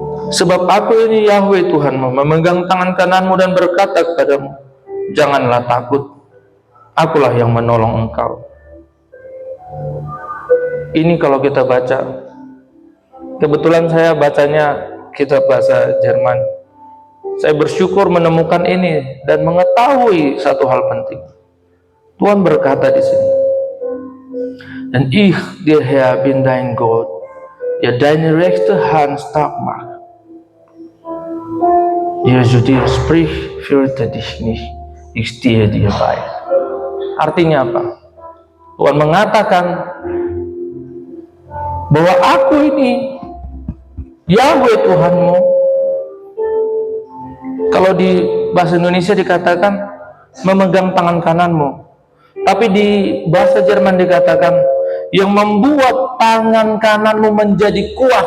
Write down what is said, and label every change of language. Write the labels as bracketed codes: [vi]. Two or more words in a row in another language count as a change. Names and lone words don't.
[id] Sebab aku ini Yahweh Tuhanmu, memegang tangan kananmu dan berkata kepadamu, janganlah takut, akulah yang menolong engkau. Ini kalau kita baca, kebetulan saya bacanya kitab bahasa Jerman. Saya bersyukur menemukan ini dan mengetahui satu hal penting. Tuhan berkata di sini, [de] "En ich, der Herr, bin dein Gott, der deine rechte Hand stark macht. Der zu dir spricht, fürchte dich nicht, ich stehe dir bei." [id] Artinya apa? Tuhan mengatakan bahwa aku ini Yahweh Tuhanmu. Kalau di bahasa Indonesia dikatakan memegang tangan kananmu, tapi di bahasa Jerman dikatakan yang membuat tangan kananmu menjadi kuat.